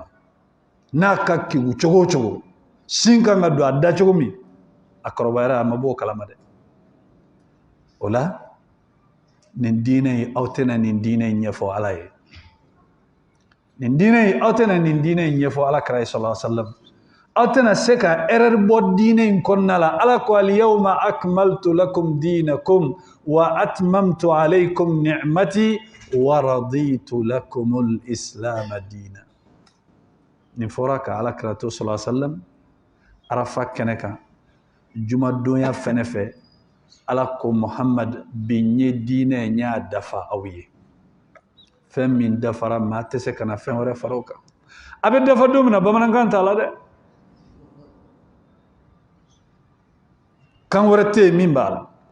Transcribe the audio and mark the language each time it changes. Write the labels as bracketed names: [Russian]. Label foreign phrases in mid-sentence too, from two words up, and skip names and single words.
[Bambara] N'a ka kegu cogo o cogo, sin kan ka don a da cogo min, a kɔrɔbayara a ma b'o kalama dɛ. O la nin diinɛ in aw tɛna nin diinɛ in ɲɛfɔ Ala ye. Nin diinɛ in aw tɛna nin diinɛ in ɲɛfɔ Alakira ye [Arabic] صلى الله عليه وسلم. [Bambara] Aw tɛna se ka erreur bɔ diinɛ in kɔnɔna la. Ala ko [Arabic] اليوم أكملت لكم دينكم وأتممت عليكم نعمتي ورضيت لكم الإسلام دينا. [Bambara] Nin fɔra ka Alakira to [Arabic] صلى الله عليه وسلم [Bambara] Arafa kɛnɛ kan jumadonya fɛnɛ fɛ Ala ko Muhammad bi n ye diinɛ n y'a dafa aw ye. Fɛn min dafara maa tɛ se ka na fɛn wɛrɛ fara o kan. A bɛ dafa don min na bamanankan t'a la dɛ. Kan wɛrɛ tɛ yen min b'a la.